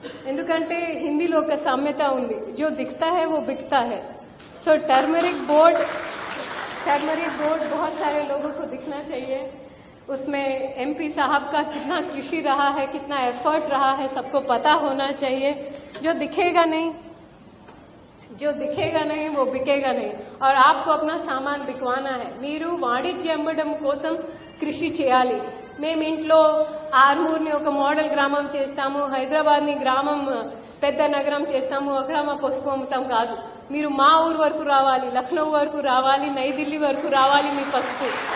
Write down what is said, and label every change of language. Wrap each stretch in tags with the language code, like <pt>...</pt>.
<te>ఎందుకంటే హిందీలో ఒక సామెత ఉంది,</te> <hi>జో దిఖతా హై वो बिकता है. సో टर्मरिक बोर्ड बहुत सारे लोगों को दिखना चाहिए. उसमें एमपी साहब का कितना कृषि रहा है, कितना एफर्ट रहा है, सबको पता होना चाहिए. जो दिखेगा नहीं वो बिकेगा नहीं. और आपको अपना सामान बिकवाना है.</hi> <te>మీరు వాణిజ్యం అమ్మడం కోసం కృషి చేయాలి. మేము ఇంట్లో ఆర్మూర్ని ఒక మోడల్ గ్రామం చేస్తాము, హైదరాబాద్ని గ్రామం పెద్ద నగరం చేస్తాము, అక్కడ మా పసుపు అమ్ముతాం కాదు. మీరు మా ఊరు వరకు రావాలి, లక్నో వరకు రావాలి, నై ఢిల్లీ వరకు రావాలి మీ పసుపు.</te>